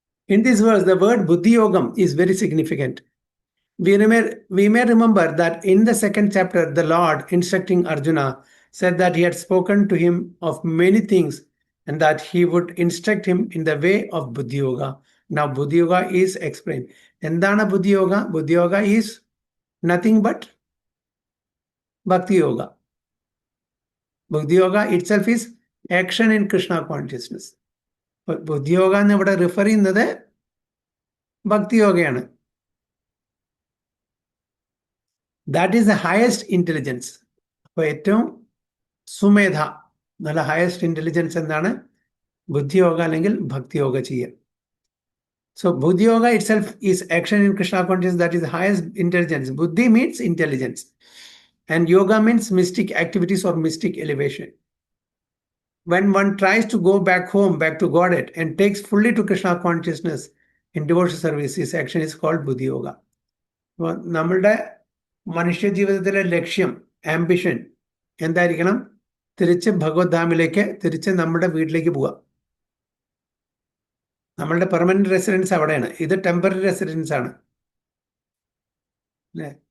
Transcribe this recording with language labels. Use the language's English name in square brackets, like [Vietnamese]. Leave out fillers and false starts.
[English] In this verse, the word Buddhi Yogam is very significant. We may remember that in the 2nd chapter, the Lord, instructing Arjuna, said that he had spoken to him of many things and that he would instruct him in the way of Buddhi Yoga. Now, Buddhi Yoga is explained. Endana Buddhi Yoga? Buddhi Yoga is nothing but Bhakti Yoga. Bhakti Yoga itself is action in Krishna consciousness. [Malayalam] ബുദ്ധിയോഗ എന്ന് ഇവിടെ refer ചെയ്യുന്നത് ഭക്തിയോഗയാണ്. [English] That is the highest intelligence. [Malayalam] അപ്പോൾ ഏറ്റവും സുമേധ, നല്ല highest intelligence എന്താണ്? ബുദ്ധിയോഗ അല്ലെങ്കിൽ ഭക്തിയോഗ ചെയ്യുക. [English] So Buddhi Yoga itself is action in Krishna consciousness, that is the highest intelligence. Buddhi means intelligence. And yoga means mystic activities or mystic elevation. When one tries to go back home, back to Godhead, and takes fully to Krishna consciousness in devotional service, this action is called Buddhi Yoga. [Malayalam] നമ്മളുടെ മനുഷ്യ ജീവിതത്തിലെ ലക്ഷ്യം, ambition എന്തായിരിക്കണം? തിരിച്ച് ഭഗവത് ധാമിലേക്ക്, തിരിച്ച് നമ്മുടെ വീട്ടിലേക്ക് പോവുക. നമ്മളുടെ പെർമനന്റ് റെസിഡൻസ് അവിടെയാണ്. ഇത് ടെമ്പററി റെസിഡൻസ് ആണ് അല്ലേ?